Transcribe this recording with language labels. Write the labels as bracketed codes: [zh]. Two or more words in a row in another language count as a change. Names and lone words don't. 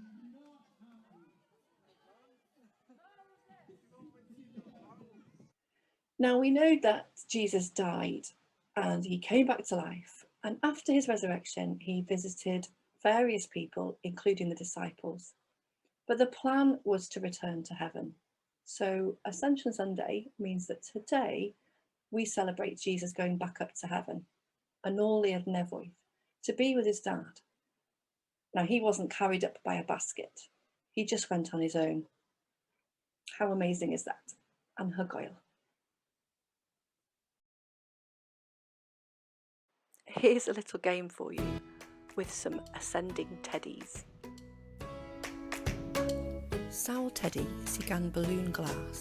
[en] Now we know that Jesus died and he came back to life. And after his resurrection, he visited various people, including the disciples. But the plan was to return to heaven. So Ascension Sunday means that today we celebrate Jesus going back up to heaven, [cy] yn ôl i'r nefoedd, [en] to be with his dad. Now, he wasn't carried up by a basket. He just went on his own. How amazing is that? [cy] Anhygoel. [en] Here's a little game for you with some ascending teddies. [cy] Sawl teddy sy gan [en] balloon glass?